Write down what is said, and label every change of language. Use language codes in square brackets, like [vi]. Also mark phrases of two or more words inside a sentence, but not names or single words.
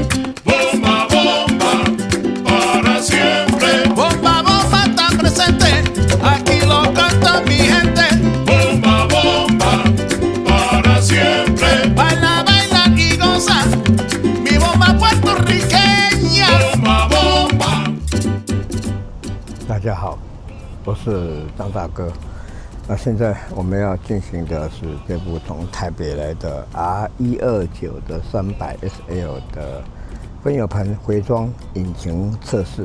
[es] Bomba, bomba, para siempre. Bomba, bomba está presente, aquí lo canta mi gente. Bomba, bomba, para siempre. Baila, baila y goza, mi bomba puertorriqueña. Bomba, bomba. [zh] 大家好，我是张大哥。那现在我们要进行的是这部从台北来的 R129的300SL 的分油盘回装引擎测试。